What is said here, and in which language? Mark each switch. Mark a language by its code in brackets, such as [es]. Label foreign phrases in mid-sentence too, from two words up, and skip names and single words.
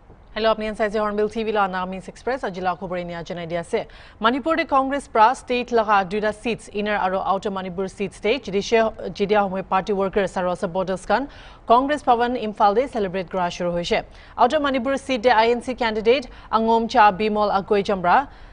[nag] Hello, apni ansai Hornbilltv la Nagamese Express ajila khobore ni ajanai dia ase. Manipur de Congress pra state laga duida seats inner aro outer Manipur seat state jidia homoy [en] party workers [nag] aro supporters kan Congress Bhavan Imphal de celebrate kora shuru hoise. Outer Manipur seat de INC candidate Angom Cha Bimol Agoi Chambra